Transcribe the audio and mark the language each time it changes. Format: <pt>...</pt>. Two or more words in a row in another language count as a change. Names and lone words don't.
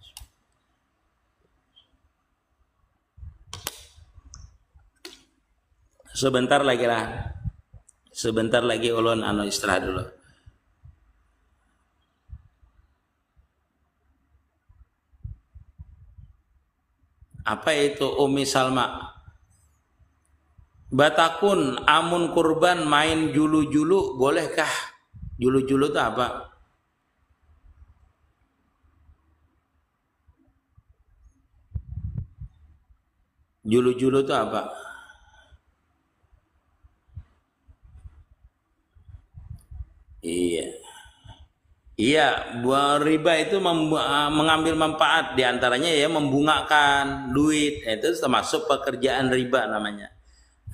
<bjn>Sebentar lagi ulun istirahat dulu. Apa itu Umi Salma? Batakun amun kurban main julu-julu bolehkah? Julu-julu itu apa? Julu-julu itu apa? Iya, riba itu mengambil manfaat, diantaranya ya membungakan duit, itu termasuk pekerjaan riba namanya.</bjn>